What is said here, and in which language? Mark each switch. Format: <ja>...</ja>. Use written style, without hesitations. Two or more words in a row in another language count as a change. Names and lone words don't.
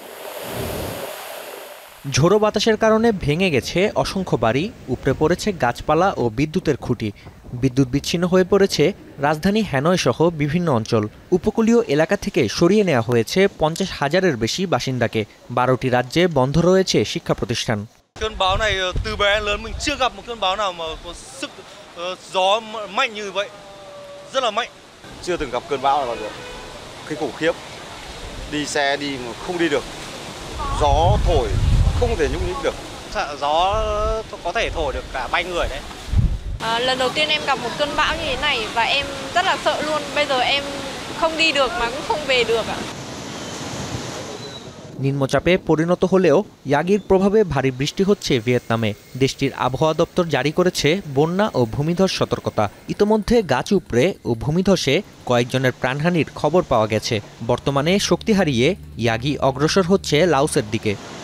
<bn>ঝোড়ো বাতাসের কারণে ভেঙে গেছে অসংখ্য বাড়ি, উপড়ে পড়েছে গাছপালা ও বিদ্যুতের খুঁটি। বিদ্যুৎ বিচ্ছিন্ন হয়ে পড়েছে রাজধানী হ্যানয় সহ বিভিন্ন অঞ্চল। উপকূলীয় এলাকা থেকে সরিয়ে নেওয়া হয়েছে ৫০,০০০-এর বেশি বাসিন্দাকে। ১২টি রাজ্যে বন্ধ রয়েছে শিক্ষা প্রতিষ্ঠান।</bn> <vi>Cơn bão này từ bé đến lớn mình chưa gặp một cơn bão nào mà có sức gió mạnh như vậy, rất là mạnh. Chưa từng gặp cơn bão nào bao giờ. Cái khủng khiếp. Đi xe đi mà không đi được. Gió thổi không thể nhúc nhích được. Gió có thể thổi được cả bay người đấy. Lần đầu tiên em gặp một cơn bão như thế này và em rất là sợ luôn. Bây giờ em không đi được mà cũng không về được ạ.</vi> <bn>নিম্নচাপে পরিণত হলেও ইয়াগির প্রভাবে ভারী বৃষ্টি হচ্ছে ভিয়েতনামে। দেশটির আবহাওয়া দপ্তর জারি করেছে বন্যা ও ভূমিধস সতর্কতা। ইতোমধ্যে গাছ উপড়ে ও ভূমিধসে কয়েকজনের প্রাণহানির খবর পাওয়া গেছে। বর্তমানে শক্তি হারিয়ে ইয়াগি অগ্রসর হচ্ছে লাওসের দিকে।</bn>